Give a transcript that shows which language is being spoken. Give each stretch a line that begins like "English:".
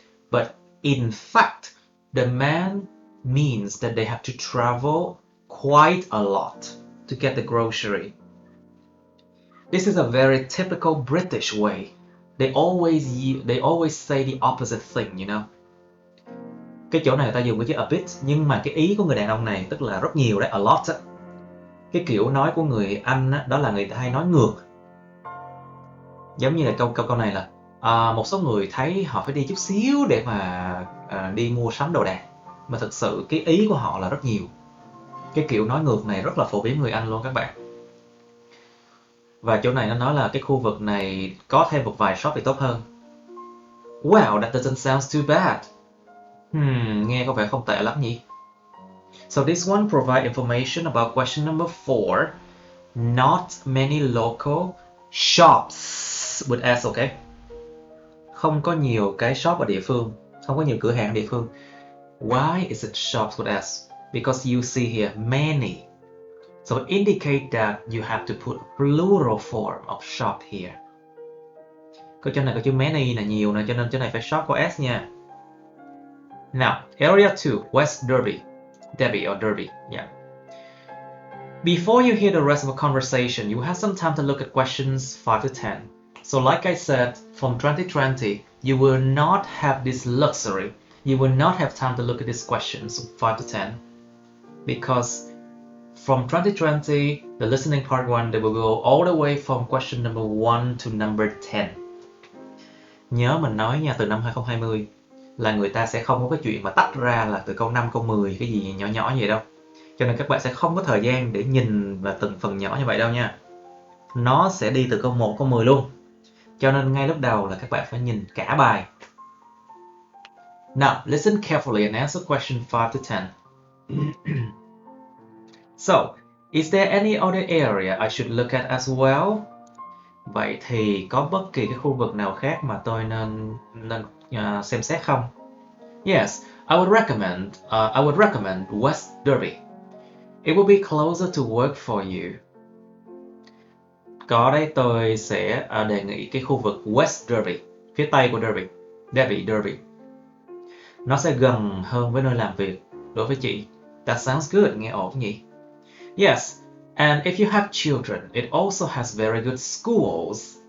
English: But in fact, the man means that they have to travel quite a lot to get the grocery. This is a very typical British way. They always say the opposite thing, you know.
Vietnamese: Cái chỗ này người ta dùng cái chữ a bit, nhưng mà cái ý của người đàn ông này tức là rất nhiều đấy, a lot á. Cái kiểu nói của người Anh á, đó là người ta hay nói ngược. Giống như là câu này là một số người thấy họ phải đi chút xíu để mà đi mua sắm đồ đạc, mà thực sự cái ý của họ là rất nhiều. Cái kiểu nói ngược này rất là phổ biến người Anh luôn các bạn. Và chỗ này nó nói là cái khu vực này có thêm một vài shop thì tốt hơn.
English: Wow, that doesn't sound too bad.
Vietnamese: Nghe có vẻ không tệ lắm nhỉ?
English: So this one provide information about question number 4. Not many local shops with S, okay?
Vietnamese: Không có nhiều cái shop ở địa phương, không có nhiều cửa hàng ở địa phương.
English: Why is it shops with S? Because you see here many. So indicate that you have to put plural form of shop here.
Vietnamese: Có chỗ này có chữ many là nhiều nè, cho nên chỗ này phải shop có S nha.
English: Now, area 2, West Derby. Derby or Derby, yeah. Before you hear the rest of the conversation, you have some time to look at questions 5 to 10. So like I said, from 2020, you will not have this luxury. You will not have time to look at these questions 5 to 10. Because from 2020, the listening part 1, they will go all the way from question number 1 to number 10.
Vietnamese: Nhớ mình nói nha, từ năm 2020 là người ta sẽ không có cái chuyện mà tách ra là từ câu 5, câu 10, cái gì nhỏ nhỏ như vậy đâu. Cho nên các bạn sẽ không có thời gian để nhìn vào từng phần nhỏ như vậy đâu nha. Nó sẽ đi từ câu 1, câu 10 luôn. Cho nên ngay lúc đầu là các bạn phải nhìn cả bài.
English: Now, listen carefully and answer question 5 to 10. So, is there any other area I should look at as well?
Vietnamese: Vậy thì có bất kỳ cái khu vực nào khác mà tôi nên xem xét không?
English: Yes, I would recommend West Derby. It will be closer to work for you.
Vietnamese: Có đấy, tôi sẽ đề nghị cái khu vực West Derby, phía tây của Derby. Nó sẽ gần hơn với nơi làm việc đối với chị.
English: That sounds good,
Vietnamese: nghe ổn nhỉ?
English: Yes, and if you have children, it also has very good schools.